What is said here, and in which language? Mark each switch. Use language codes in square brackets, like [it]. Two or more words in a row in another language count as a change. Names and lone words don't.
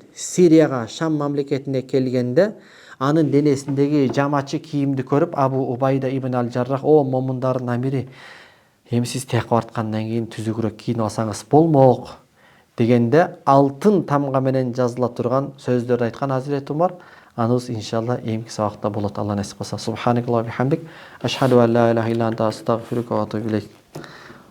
[ky] Сирияга, Шам мамлекетине келгенде анын денесиндеги жамачы кийимди көрүп Абу Убайда ибн ал-Жаррах: "О момундардын амири, эми сиз тияк бараткандан кийин түзүгүрөөк кийинип алсаңыз болмок" дегенде алтын тамга менен жазыла турган сөздөрдү айткан Азирет Умар. Аныбыз иншалла эмки сабакта болот. Алла насип кылса. [ar] سبحانك اللهم وبحمدك أشهد أن لا إله إلا أنت أستغفرك وأتوب إليك.